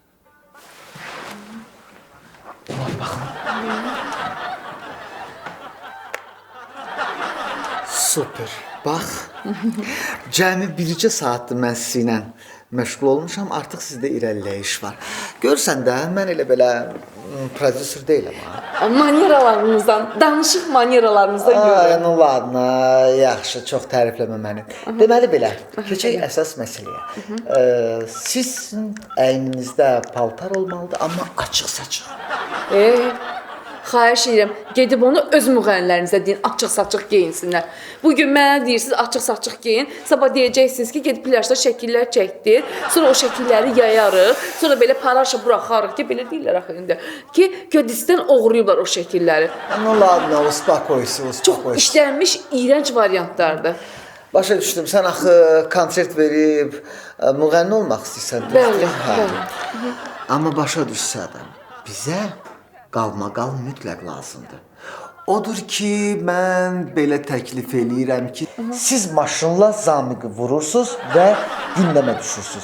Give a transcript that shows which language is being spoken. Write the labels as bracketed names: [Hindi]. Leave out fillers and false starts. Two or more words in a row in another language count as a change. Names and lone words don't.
[Azerbaijani] Vay baxın. Super. Bax. Cəmi bircə saatdır mən sizinlə məşğul olmuşam. Artıq sizdə irəliləyiş var. Görsən də mən elə belə prodüser deyiləm ha. Maneralarınızdan, danışıq maneralarınızdan görürəm. [Russian] Ну ладно, [Azerbaijani] yaxşı, çox tərifləmə məni. Deməli belə, keçək əsas məsələyə. Sizin əyninizdə paltar olmalıdır, amma açıq-saçıq. Xahiş edirəm, gedib onu öz müğənnilərinizə deyin, açıq-saçıq geyinsinlər. Bugün mənə deyirsiniz, açıq-saçıq geyin, sabah deyəcəksiniz ki, gedib plaşda şəkillər çəkdir, sonra o şəkilləri yayarıq, sonra belə paraşa buraxarıq ki, belə deyirlər axı indi, ki, Gödisdən oğruyublar o şəkilləri. [Russian] Ну ладно, uspokойся. [Azerbaijani] Çox işlənmiş, iyrənc variantlardır. Başa düşdüm, sən axı konsert verib, müğənni olmaq istəyirsən. Bəli. Amma başa düşsən, bizə qalmaqal mütləq lazımdır. Odur ki, mən belə təklif eləyirəm ki, siz maşınla Zamiqi vurursunuz və gündəmə düşürsünüz.